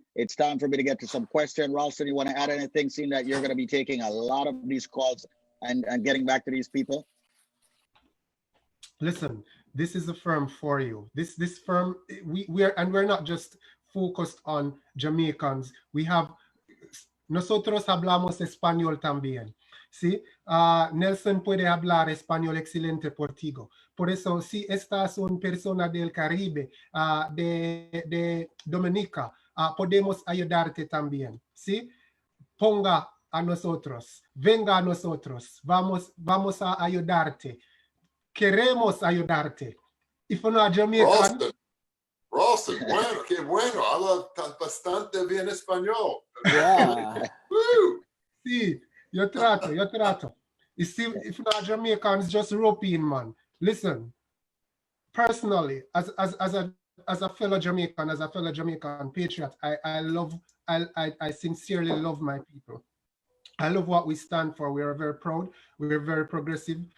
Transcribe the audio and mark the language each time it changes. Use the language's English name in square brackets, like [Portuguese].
[English] It's time for me to get to some questions. Ralston, you want to add anything, seeing that you're going to be taking a lot of these calls and getting back to these people? Listen, this is a firm for you. This firm, we're not just focused on Jamaicans. We have, [Spanish] nosotros hablamos español también. ¿Sí? Nelson puede hablar español excelente portugués. Por eso, si estás una persona del Caribe, de Dominica, podemos ayudarte también. ¿Sí? Ponga a nosotros, venga a nosotros, vamos a ayudarte. [English] Queremos ayudarte. If you're not Jamaican, [Spanish] Ralston, bueno, qué bueno. Habla bastante bien español. [English] Yeah. Woo! [Spanish] sí, yo trato. [English] You see, if you're not Jamaicans, just rope in, man. Listen, personally, as a fellow Jamaican, as a fellow Jamaican patriot, I sincerely love my people. I love what we stand for. We are very proud. We are very progressive.